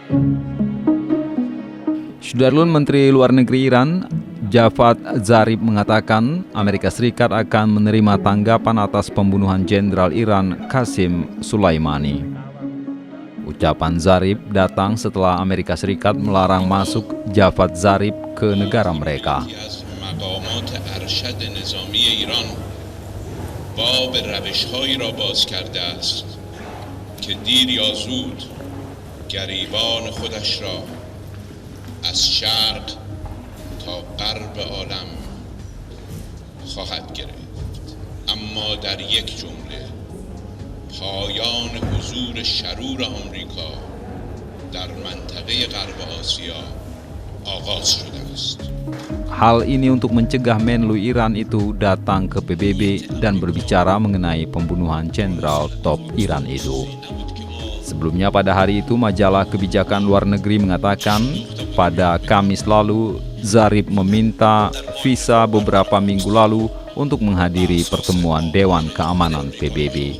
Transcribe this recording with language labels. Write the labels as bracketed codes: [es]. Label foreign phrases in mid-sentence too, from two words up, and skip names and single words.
[id] Sudarlun, Menteri Luar Negeri Iran Javad Zarif mengatakan Amerika Serikat akan menerima tanggapan atas pembunuhan Jenderal Iran Qasim Soleimani. Ucapan Zarif datang setelah Amerika Serikat melarang masuk Javad Zarif ke negara mereka. [fa] از شرق تا غرب عالم خواهد گرفت اما در یک جمله پایان حضور شرور آمریکا در منطقه غرب آسیا آغاز شده است. [id] Hal ini untuk mencegah Menlu Iran itu datang ke PBB dan berbicara mengenai pembunuhan jenderal top Iran itu. Sebelumnya pada hari itu majalah Kebijakan Luar Negeri mengatakan pada Kamis lalu Zarif meminta visa beberapa minggu lalu untuk menghadiri pertemuan Dewan Keamanan PBB.